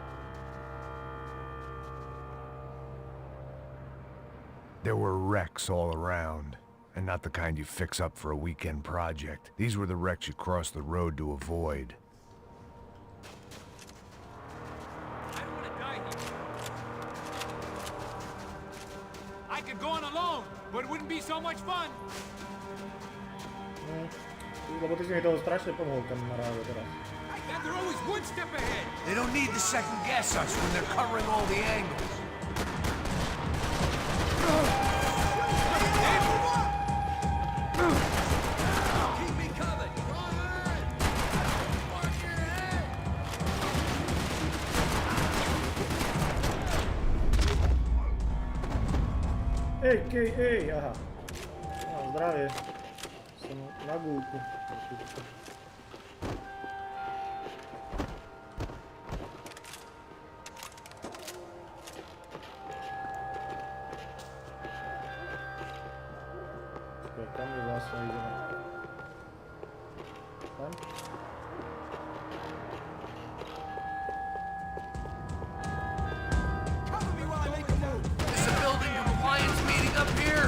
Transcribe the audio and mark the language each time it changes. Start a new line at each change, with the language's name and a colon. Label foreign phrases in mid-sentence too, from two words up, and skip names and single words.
English: There were wrecks all around, and not the kind you fix up for a weekend project. These were the wrecks you cross the road to avoid. I don't want to die here. I could go on alone, but it wouldn't be so much fun.
Slovak: Lebo ty si mi toho strašne pomohol, kamaráde, teraz.
English: And they're always one step ahead. They don't need to second guess us when they're covering all the angles. Keep me covered. Watch your head.
Slovak: Ej, aha. No, zdravie. Som na gulku. Tam je vlastne ideme. Tam?
English: Is the building compliance meeting up here?